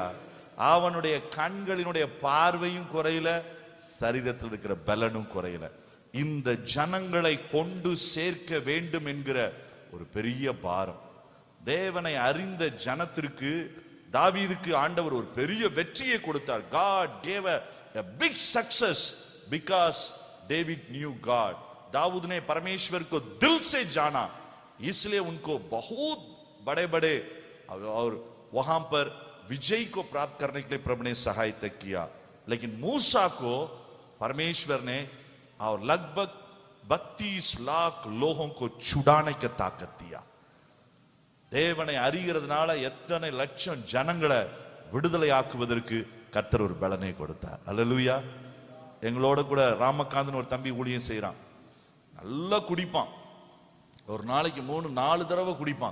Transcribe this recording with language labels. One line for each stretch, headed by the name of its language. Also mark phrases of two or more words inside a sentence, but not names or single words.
Tamil: அவனுடைய கண்களினுடைய பார்வையும் குறையல, சரீரத்தில் இருக்கிற பலனும் குறையல. இந்த ஜனங்களை கொண்டு சேர்க்க வேண்டும் என்கிற ஒரு பெரிய பாரம். தேவனை அறிந்த ஜனத்திற்கு தாவீதுக்கு ஆண்டவர் ஒரு பெரிய வெற்றியை கொடுத்தார்.
English: God gave a big success because David knew God.
Hindi: दाऊद ने परमेश्वर को दिल से जाना, इसलिए उनको बहुत बड़े-बड़े और वहां पर विजय को प्राप्त करने के लिए प्रभु ने सहायता किया. लेकिन मूसा को परमेश्वर ने और लगभग 32 लाख लोगों को छुड़ाने की ताकत दिया.
Tamil: தேவனை அறிகிறதுனால எத்தனை லட்சம் ஜனங்களை விடுதலை ஆக்குவதற்கு கர்த்தர் ஒரு பலனை கொடுத்தார். அல்லேலூயா. எங்களோட கூட ராமகாந்தன் ஒரு தம்பி ஊழியம் செய்யறான். நல்லா குடிப்பான், ஒரு நாளைக்கு 3-4 தடவை குடிப்பான்.